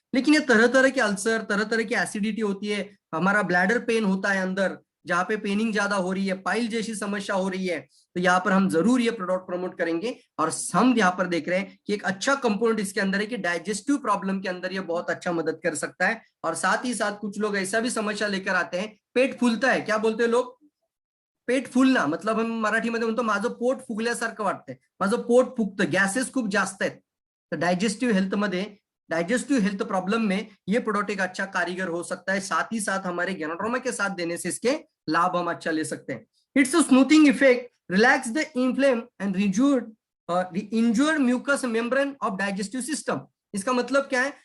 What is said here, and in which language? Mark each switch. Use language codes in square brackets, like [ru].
[hi] लेकिन ये तरह तरह के अल्सर, तरह तरह की एसिडिटी होती है, हमारा ब्लैडर पेन होता है अंदर, जहां पे पेनिंग ज्यादा हो रही है, पाइल जैसी समस्या हो रही है, तो यहाँ पर हम जरूर ये प्रोडक्ट प्रमोट करेंगे। और हम यहाँ पर देख रहे हैं कि एक अच्छा कंपोनेंट इसके अंदर है कि डाइजेस्टिव प्रॉब्लम के अंदर ये बहुत अच्छा मदद कर सकता है। और साथ ही साथ कुछ लोग ऐसा भी समस्या लेकर आते हैं, पेट फूलता है, क्या बोलते हैं लोग? पेट फुलना, मतलब हम [mr] मराठीमध्ये म्हणतो माझं पोट फुगल्यासारखं वाटतंय, माझं पोट फुगतं, गॅसेस खूप जास्त आहेत। [hi] तर डाइजेस्टिव हेल्थ प्रॉब्लम में ये प्रोडक्ट एक अच्छा कारीगर हो सकता है। साथ ही साथ हमारे गैनोड्रोमा के साथ देने से इसके लाभ हम अच्छा ले सकते हैं। [en] It's a smoothing effect, relax the inflame and injured mucous membrane of digestive system. [hi] इसका मतलब क्या है?